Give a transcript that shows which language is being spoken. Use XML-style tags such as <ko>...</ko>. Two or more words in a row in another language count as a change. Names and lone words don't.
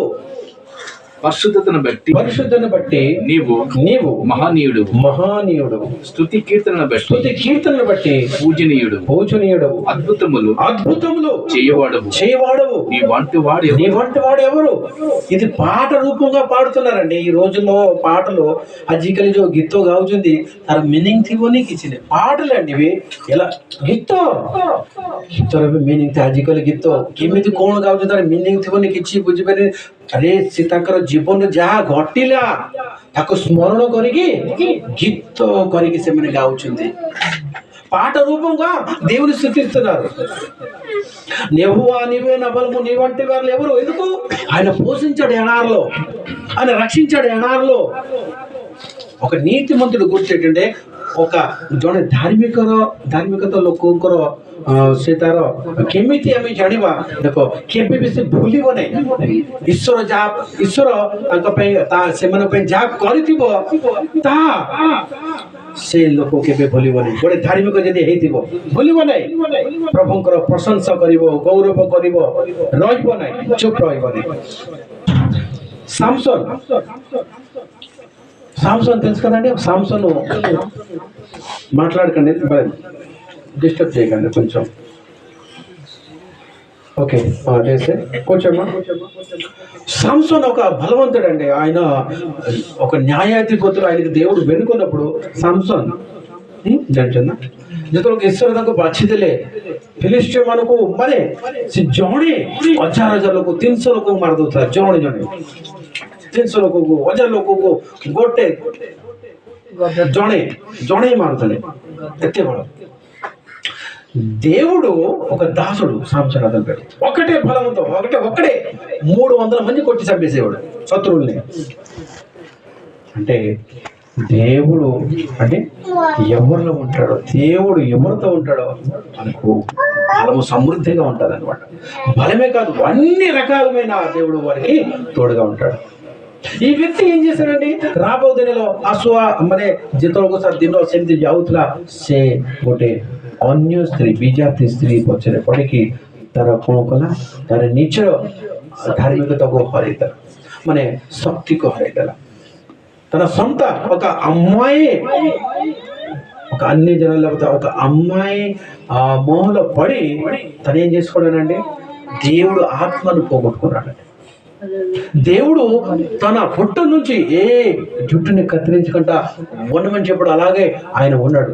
<te>పరిశుద్ధతను బట్టి నీవు మహనీయుడు. స్తుతి కీర్తనను బట్టి పూజనీయుడు. అద్భుతములు చేయవాడవు. నీ వంటి వాడు ఎవరు? ఇది పాట రూపంగా పాడుతున్నారండి. ఈ రోజుల్లో పాటలు</te> <or>ଆଜିକାଲି ଯୋଉ ଗୀତ ଗାଉଛନ୍ତି ତାର ମିନିଂ ଥିବନି କିଛି ନାହିଁ. ପାଟଲେ ଆଣିବେ ହେଲା ଗୀତର ବି ମିନିଂ ଥାଏ. ଆଜିକାଲି ଗୀତ କେମିତି କଣ ଗାଉଛି ତାର ମିନିଂ ଥିବନି, କିଛି ବୁଝିପାରିବେନି. ଆରେ ସେ ତାଙ୍କର ଜୀବନରେ ଯାହା ଘଟିଲା ତାକୁ ସ୍ମରଣ କରିକି ଗୀତ କରିକି ସେମାନେ గావుଛନ୍ତି.</or> <te>పాట రూపంగా దేవుని స్తుతిస్తున్నారు. యెహోవా నీవే నా బలము, నీ వంటి వారు ఎవరు? ఎందుకు? ఆయన పోషించాడు ఎడారిలో, ఆయన రక్షించాడు ఎడారిలో. ఒక నీతిమంతుడు గుర్తు ఏంటంటే ఒక</te> <or>ଜଣେ ଧାର୍ମିକତା ଲୋକଙ୍କର ସେ ତାର କେମିତି ଆମେ ଜାଣିବା? ଦେଖ, କେବେ ବି ସେ ଭୁଲିବ ନାହିଁ. ଈଶ୍ୱର ତାଙ୍କ ପାଇଁ ସେମାନଙ୍କ ପାଇଁ ଯାହା କରିଥିବ ତାହା ସେ ଲୋକ କେବେ ଭୁଲିବ ନାହିଁ. ଗୋଟେ ଧାର୍ମିକ ଯଦି ହେଇଥିବ ଭୁଲିବ ନାହିଁ. ପ୍ରଭୁଙ୍କର ପ୍ରଶଂସା କରିବ, ଗୌରବ କରିବ, ରହିବ ନାହିଁ, ଚୁପ୍ ରହିବ ନାହିଁ.</or> <te>సాంసన్ తెలుసు కదండి. సాంసన్ మాట్లాడకండి, డిస్టర్బ్ చేయకండి కొంచెం. ఓకే, చేస్తే కొంచెం. సాంసన్ ఒక బలవంతుడు అండి. ఆయన ఒక న్యాయాధిపతులు, ఆయనకి దేవుడు వెనుకున్నప్పుడు</te> <or>ସାମ୍ସନ୍ ଜାଣିଛନ୍ତି ନା, ଯେତେବେଳେ ଈଶ୍ୱର ତାଙ୍କୁ ବାଛିଦେଲେ ଫିଲିଷ୍ଟିୟ ମାନଙ୍କୁ, ମାନେ ସେ ଜଣେ 1000 ଲୋକ 300 ଲୋକଙ୍କୁ ମାରି ଦଉଥିଲା. ଜଣେ 300 ଲୋକକୁ 1000 ଲୋକକୁ ଗୋଟେ ଜଣେ ମାରୁଥିଲେ. ଏତେ ବଳ</or> <te>దేవుడు ఒక దాసుడు సాంసన్ అతని పేరు. ఒకటే బలవంతో ఒక్కడే 300 మంది కొట్టి చంపేసేవాడు శత్రువుల్ని. అంటే దేవుడు అంటే ఎవరిలో ఉంటాడో, దేవుడు ఎవరితో ఉంటాడో మనకు బలము సమృద్ధిగా ఉంటుంది అనమాట. బలమే కాదు, అన్ని రకాలమైన దేవుడు వారికి తోడుగా ఉంటాడు. ఈ వ్యక్తి ఏం చేశాడండి, రాబో</te> <or>ଦିନలో ଆସୁଆ ମାନେ ଯେତେବେଳକୁ ଦିନ ସେମିତି ଯାଉଥିଲା, ସେ ଗୋଟେ ଅନ୍ୟ ସ୍ତ୍ରୀ ବିଜାତି ସ୍ତ୍ରୀ ପଛରେ ପଡ଼ିକି ତାର କ'ଣ କଲା, ତାର ନିଜର ଧାର୍ମିକତାକୁ ହରାଇଦେଲା, ମାନେ ଶକ୍ତିକୁ ହରାଇଦେଲା.</or> <te>తన సొంత ఒక అమ్మాయి, ఒక అన్ని జనాల ఒక అమ్మాయి ఆ మోహంలో పడి తను ఏం చేసుకోవడానండి, దేవుడు ఆత్మను పోగొట్టుకున్నాడండి. దేవుడు తన పుట్ట నుంచి ఏ జుట్టుని కత్తిరించకుండా ఉండమని చెప్పాడు, అలాగే ఆయన ఉన్నాడు.</te>